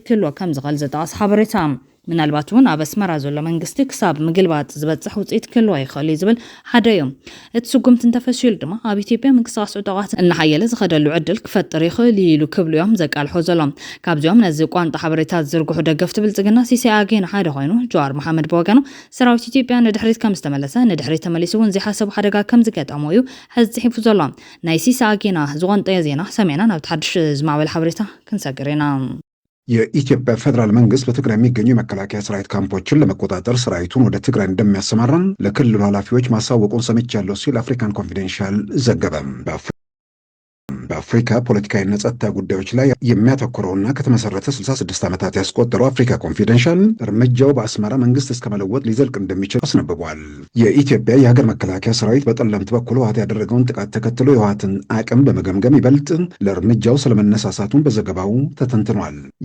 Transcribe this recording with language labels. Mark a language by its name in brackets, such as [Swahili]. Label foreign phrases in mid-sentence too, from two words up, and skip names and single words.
[Tigrinya] ክህልዎ ከም ዝኽእል ዘጠቐሰ ሓበሬታ ምናልባት እውን ኣብ ኣስመራ ዘሎ መንግስቲ ክሳብ ምግልባጥ ዝበፅሕ ውፅኢት ክህልዎ ይኽእል ዝብል ሓደ እዩ እቲ ስጉምቲ እንተፈሲሉ ድማ ኣብ ኢትዮጵያ ምንቅስቓስ ዕጡቓት እናሓየለ ዝኸደሉ ዕድል ክፈጥር ይኽእል ኢሉ ክብሉ እዮም ዘቃልሖ ዘሎም ካብዚኦም ነዚ ቋንጣ ሓበሬታት ዝዝርግሑ ደገፍቲ ብልጽግና ሲሳይ ኣጌና ሓደ ኮይኑ ጀዋር መሓመድ ብወገኑ ሰራዊት ኢትዮጵያ ንድሕሪት ከም ዝተመለሰ ንድሕሪት ተመሊሱ እውን ዘይሓሰቡ ሓደጋ ከም ዝገጠሞ እዩ ሕዚ ጽሒፉ ዘሎ ናይ ሲሳይ አጌና ዝቆንጠየ ዜና ሰሜና ናብ ተሓድሽ ዝማዕበል ሓበሬታ ክንሰግር ኢና [Amharic] የኢትዮጵያ ፌደራል መንግስት በትግራይ የሚገኙ የመከላከያ ሰራዊት ካምፖችን ለመቆጣጠር ሰራዊቱን ወደ ትግራይ እንደሚያሰማራም ለክልሉ ኃላፊዎች ማሳወቁን ሰምቻለሁ ሲል አፍሪካን ኮንፊደንሻል ዘገበ። በአፍሪካ ፖለቲካዊና ጸጥታ ጉዳዮች ላይ የሚያተኩረውና ከተመሰረተ 66 ዓመታት ያስቆጠረው አፍሪካ ኮንፊደንሻል እርምጃው በአስመራ መንግስት እስከ መለወጥ ሊዘልቅ እንደሚችል አስነብቧል። የኢትዮጵያ የሀገር መከላከያ ሰራዊት በጠለምት በኩል ህወሓት ያደረገውን ጥቃት ተከትሎ የህወሓትን አቅም በመገምገም ይበልጥ ለእርምጃው ስለመነሳሳቱን በዘገባው ተተንትኗል።